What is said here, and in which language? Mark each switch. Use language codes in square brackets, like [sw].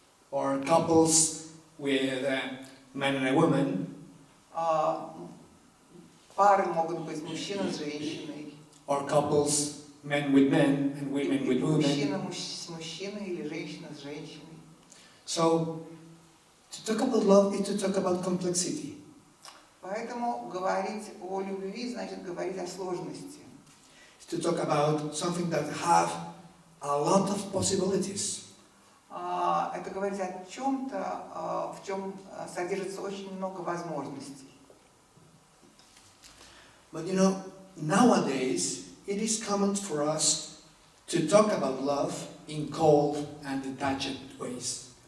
[en] Or couples with a man and a woman. [ru] Пары могут быть мужчина с женщиной. [en] Or couples, men with men and women with women. [ru] Мужчина с мужчиной или женщина с женщиной. [en] So, to talk about love is to talk about complexity. [ru] Поэтому говорить о любви значит говорить о сложности. [en] To talk about something that have a lot of possibilities. [ru] Это говорить о чем-то, в чем содержится очень много возможностей. [en] But you know, nowadays it is common for us to talk about love in cold and detached ways.